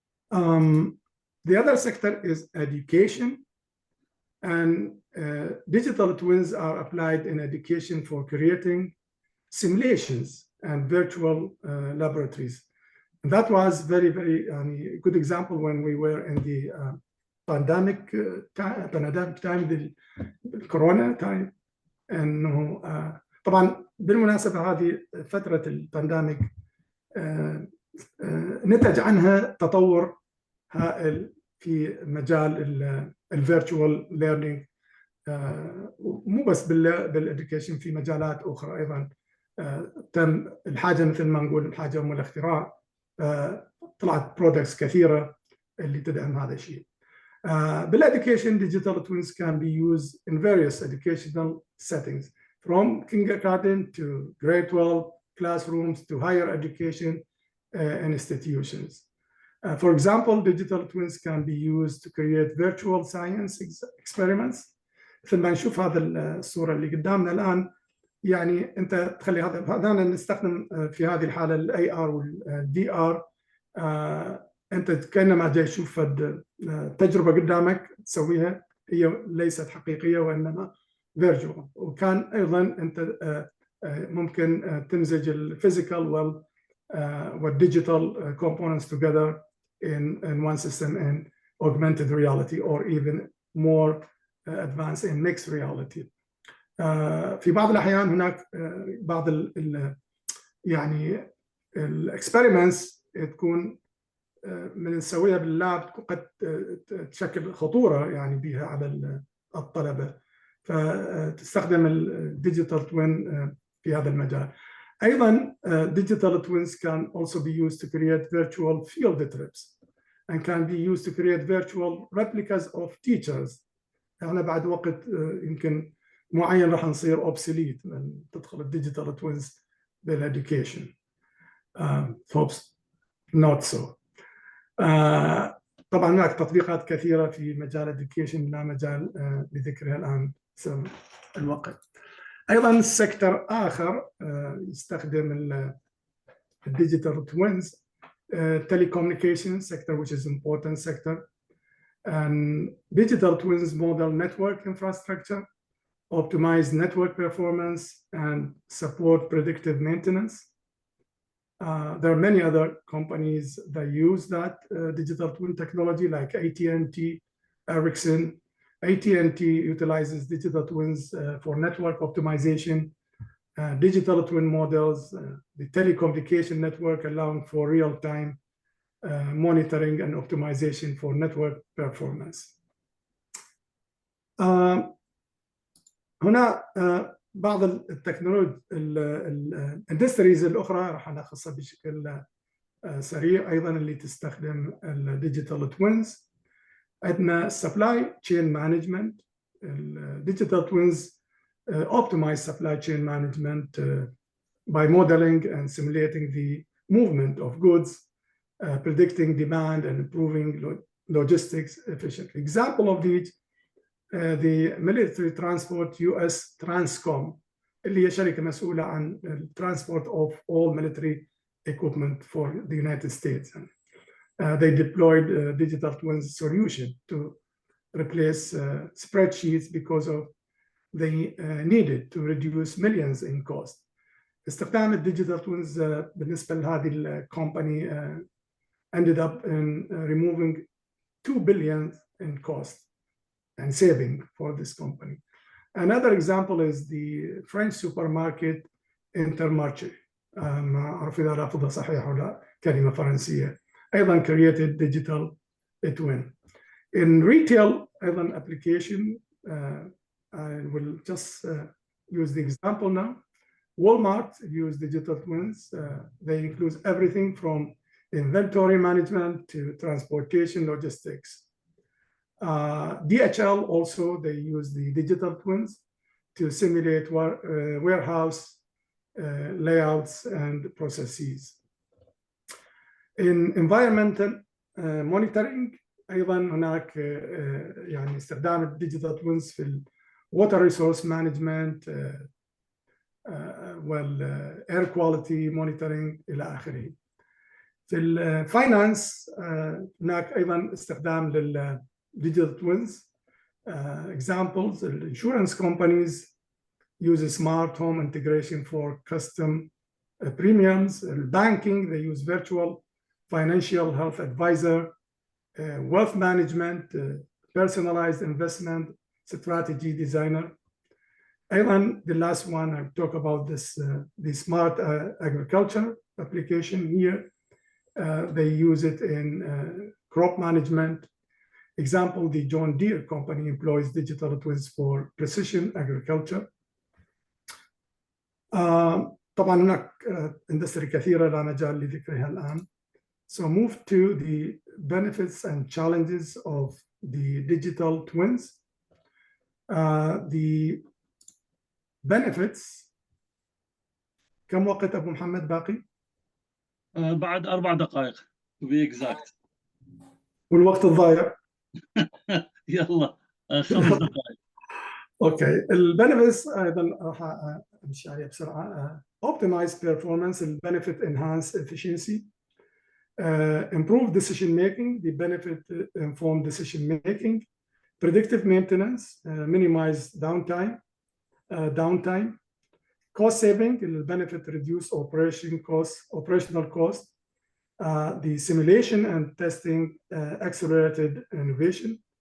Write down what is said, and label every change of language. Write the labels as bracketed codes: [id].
[en] The other sector is education, and digital twins are applied in education for creating simulations and virtual laboratories. And that was very good example when we were in the pandemic time, the corona time. [ar] انه طبعا بالمناسبه هذه فتره البانديميك نتج عنها تطور هائل في مجال الفيرتشوال ليرنينج، مو بس بالاديوكيشن، في مجالات اخرى ايضا تم الحاجه مثل ما نقول الحاجه ام الاختراع. طلعت برودكتس كثيره اللي تدعم هذا الشيء. [en] بالeducation, digital twins can be used in various educational settings, from kindergarten to grade 12 classrooms to higher education institutions. For example, digital twins can be used to create virtual science experiments. [ar] مثل ما نشوف هذا الصورة اللي قدامنا الآن، يعني أنت تخلي هذا نستخدم في هذه الحالة ال AR وال DR انت كانما جاي تشوف تجربه قدامك تسويها، هي ليست حقيقيه وانما فيرتشوال. وكان ايضا انت ممكن تمزج الفيزيكال والديجيتال [en] components together in one system in augmented reality or even more advanced in mixed reality. [ar] في بعض الأحيان هناك بعض يعني الاكسبيرمنتس تكون من نسويها باللاب قد تشكل خطورة يعني بها على الطلبة، فتستخدم الديجيتال توين في هذا المجال. [en] أيضا digital twins can also be used to create virtual field trips and can be used to create virtual replicas of teachers. [ar] احنا بعد وقت يمكن معين راح نصير obsolete من تدخل الديجيتال توينز بالeducation. [en] Hopes not so. [ar] طبعا هناك تطبيقات كثيرة في مجال education لا مجال لذكرها الآن بسبب الوقت. أيضا سيكتور آخر يستخدم الديجيتال توينز [en] telecommunication sector, which is important sector, and digital twins model network infrastructure, optimize network performance, and support predictive maintenance. There are many other companies that use that digital twin technology, like AT&T, Ericsson. AT&T utilizes digital twins for network optimization, digital twin models, the telecommunication network allowing for real-time monitoring and optimization for network performance. [ar] هنا بعض التكنولوجيا الاندستريز الأخرى راح نخصها بشكل سريع أيضا اللي تستخدم الديجيتال توينز. [en] عندنا supply chain management. الديجيتال twins optimize supply chain management by modeling and simulating the movement of goods, predicting demand and improving logistics efficiently. Example of these, the military transport US Transcom [ar] اللي هي شركة مسؤولة عن [en] transport of all military equipment for the United States. They deployed a digital twins solution to replace spreadsheets because of they needed to reduce millions in cost. [ar] استخدام الديجيتال توينز بالنسبة لهذه الكومباني [en] ended up in removing 2 billion in cost and saving for this company. Another example is the French supermarket Intermarché. [ar] ما أعرف إذا لفظها صحيح ولا لا، كلمة فرنسية. [en] أيضا created digital twin. In retail أيضا application, I will just use the example now. Walmart use digital twins. They include everything from inventory management to transportation logistics. DHL also, they use the digital twins to simulate warehouse layouts and processes. In environmental monitoring [ar] أيضا هناك يعني استخدام الديجيتال توينز في ال [en] water resource management [ar] والair quality monitoring إلى آخره. في الفاينانس هناك أيضا استخدام للديجيتال توينز. [en] Examples, insurance companies use a smart home integration for custom premiums. Banking, they use virtual financial health advisor. Wealth management, personalized investment strategy designer. أيضا the last one I talk about this the smart agriculture application here. They use it in crop management. Example, the John Deere company employs digital twins for precision agriculture. [ar] طبعا هناك اندستري كثيرة لا مجال لذكرها الآن. [en] So move to the benefits and challenges of the digital twins. The benefits. [ar] كم وقت أبو محمد باقي؟ بعد 4 دقائق [en] to be exact. [ar] والوقت الضايع؟ يلا 5 دقائق. اوكي. البنفيتس ايضا راح امشي عليها بسرعه. [en] Optimize performance, benefit enhance efficiency. Improve decision-making, the benefit-informed decision-making, predictive maintenance, minimize downtime, cost saving, the benefit reduce operational cost, the simulation and testing accelerated innovation.